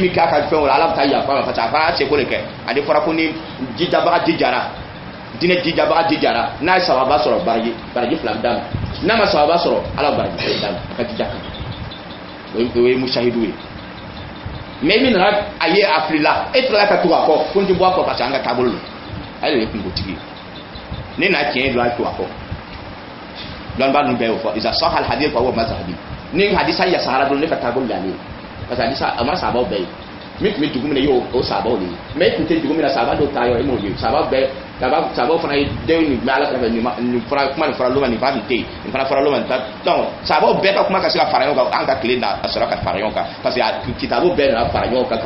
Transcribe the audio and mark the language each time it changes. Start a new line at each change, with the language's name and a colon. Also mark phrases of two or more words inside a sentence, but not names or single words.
Bambara: min k'a ka fɛnw la ala bɛ taa yafa ma
French: parce que
Bambara: a fana y'a seko de kɛ ale fɔra ko ni jijabaga jijara diinɛ jijabaga jijara n'a ye sababa sɔrɔ baraji fila bɛ d'a ma n'a ma sababa sɔrɔ ala baraji fila d'a ma a ka jija kan o ye musahidu ye mais min nana a ye a filila e tilala ka tugu a kɔ ko n tɛ bɔ a kɔ parce que an ka taabolo don ale de ye kungotigi ye ne n'a tiɲɛ don a to a kɔ lɔnnibaga ninnu bɛɛ y'o fɔ
Arabic: إذا صح الحديث فهو مذهبي
Bambara: ni hadisa yasara dɔrɔn ne ka taabolo de ale ye
French: parce que
Bambara: hadisa a ma sababaw bɛɛ ye min tun bɛ dugu min na i y'o sababaw de ye mais e tun tɛ dugu min na sababa dɔw taa yɔrɔ e m'o ye sababaw fana ye denw nin bɛ ala kɛrɛfɛ nin fɔra kuma nin fɔra loma nin ba nin tɛ yen nin fana fɔra loma nin ta donc sababaw bɛɛ ka kuma ka se ka fara ɲɔgɔn kan an ka tile na a sɔrɔ ka fara ɲɔgɔn kan
French: parce que
Bambara: kitabu bɛɛ nana fara ɲɔgɔn kan ka